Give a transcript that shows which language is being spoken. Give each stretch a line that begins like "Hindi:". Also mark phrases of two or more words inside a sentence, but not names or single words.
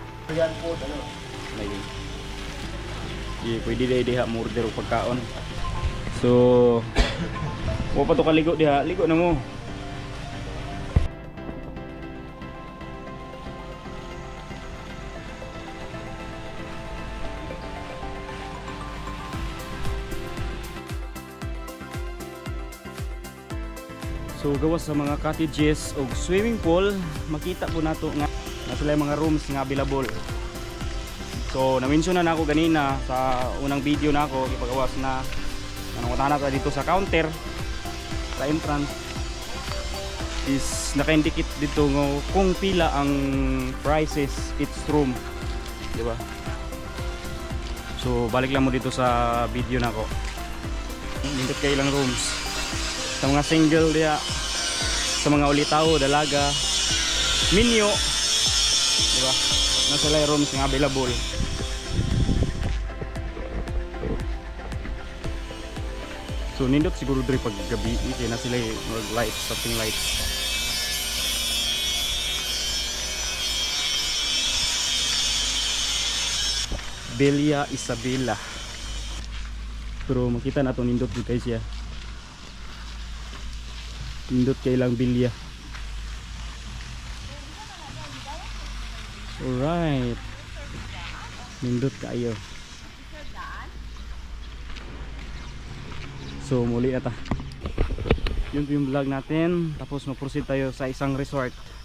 English: Korean food, ano?
Cebuano: Lagi. Di pwede diha mo order og pagkaon. So, wa pa to kaligo diha, ligo na mo. So gawas sa mga cottages o swimming pool, makita po nato nga na sila yung mga rooms nga available. So na-mention na ako ganina sa unang video na ako ipagawas na nangungutan na dito sa counter sa entrance is naka-indicate dito kung pila ang
English: prices each room,
Cebuano: di ba? So balik lang mo dito sa video na ako. Dito kay ilang rooms. Sa mga single diya, sa mga ulitaw, dalaga, minyo, di ba? Nasa sila rooms nga available. So nindot siguro diri pag gabi, kaya na sila mag lights,
English: something lights.
Cebuano: Villa Isabela. Pero makita na to nindot dito guys ya. Nindot kay ilang bilya.
English: Alright.
Cebuano: Nindot kayo. So muli na ta.
Filipino: Yun po yung vlog natin. Tapos mag-proceed tayo sa isang resort.